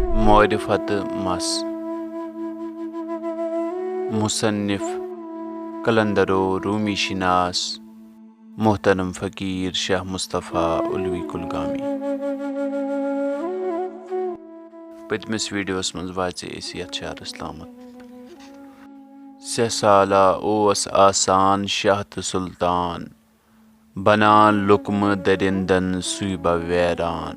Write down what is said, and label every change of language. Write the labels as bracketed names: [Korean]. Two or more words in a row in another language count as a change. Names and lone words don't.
[Kashmiri] معرفت مس مصنف قلندر و رومی شناس محترم فقیر شاہ مصطفیٰ الوی کلگامی. پٔتمِس ویڈیوَس منٛز واژے أسۍ یتھ شعرس تامَتھ. سہ سالہ اوس آسان شاہ تہٕ سُلطان، بنان لُکمہٕ دٔرِندن سُے بہ ویران.